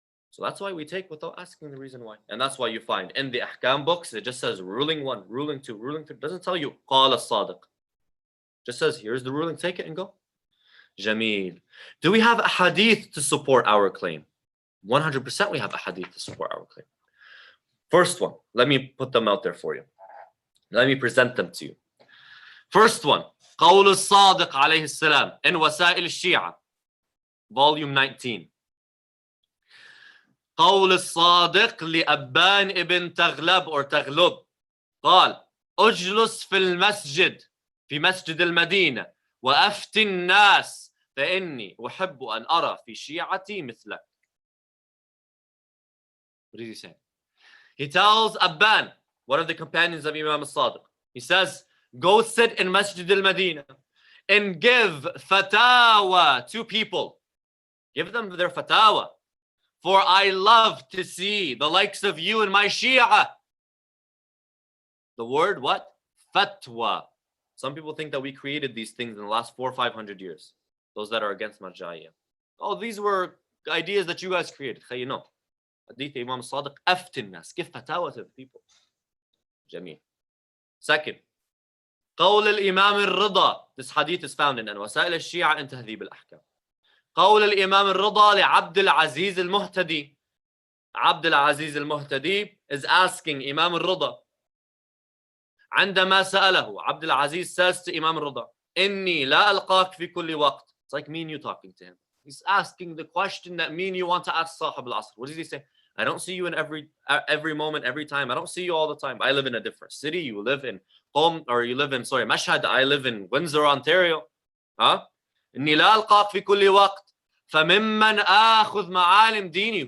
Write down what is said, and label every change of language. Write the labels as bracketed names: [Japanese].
[English] So that's why we take without asking the reason why. And that's why you find in the ahkam books, it just says ruling 1, ruling 2, ruling 3. It doesn't tell you qala as-sadiq. Just says, here's the ruling, take it and go. Jameel. Do we have a hadith to support our claim? 100% we have a hadith to support our claim. First one, let me put them out there for you. Let me present them to you. First one, [Arabic] قول الصادق عليه السلام in وسائل الشيعة, [English] volume 19. [Arabic] قول الصادق لأبان ابن تغلب or تغلب قال اجلس في المسجد في مسجد المدينة وأفتي الناس فإني أحب أن أرى في شيعتي مثلك. [English] What is he saying? He tells Abban, one of the companions of Imam al-Sadiq, he says, go sit in Masjid al-Madinah and give fatawa to people. Give them their fatawa. For I love to see the likes of you in my Shia. The word what? Fatwa. Some people think that we created these things in the last 400 or 500 years. Those that are against Marja'iyah. Oh, these were ideas that you guys created. You know. Hadith Imam Sadiq, [Arabic] aftin nas. [English] Give fatawa to the people. Jameel. Second, [Arabic] قول الإمام الرضا. [English] This hadith is found in وسائل الشيعة in تهذيب الأحكام. [Arabic] قول الإمام الرضا لعبد العزيز المهتدي. [English] عبد العزيز المهتدي is asking Imam al-Rida. [Arabic] عندما سأله عبد العزيز [English] says to Imam al-Rida, [Arabic] إني لا ألقاك في كل وقت. [English] It's like me and you talking to him. He's asking the question that me and you want to ask Sahib al-Asr. What does he say? I don't see you in every moment, every time. I don't see you all the time. I live in a different city. You live in you live in Mashhad. I live in Windsor, Ontario. Huh? [Arabic] إني لا ألقاك في كل وقت. فممن آخذ معالم ديني.